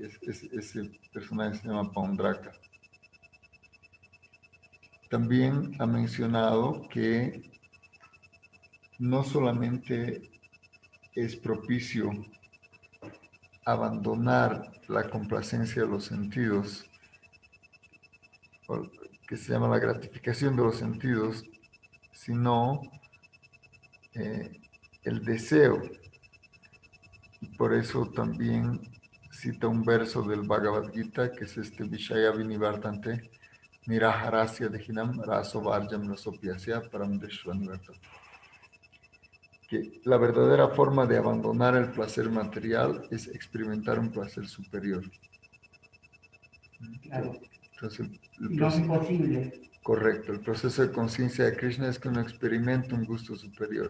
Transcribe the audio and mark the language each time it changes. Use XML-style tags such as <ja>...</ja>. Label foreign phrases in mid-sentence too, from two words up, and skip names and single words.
<es>Ese personaje se llama Paundraka. También ha mencionado que no solamente es propicio abandonar la complacencia de los sentidos, que se llama la gratificación de los sentidos, sino el deseo. Y por eso también cita un verso del Bhagavad Gita, que es este</es> <sa>Vishaya Vinivartante, Niraharasya Dehinam Raso Varjam Rasopyasya Paramdeshva Nivartante.</sa> <es>Que la verdadera forma de abandonar el placer material es experimentar un placer superior. Claro. Entonces, No es posible. correcto, el proceso de conciencia de Krishna es que uno experimenta un gusto superior.</es>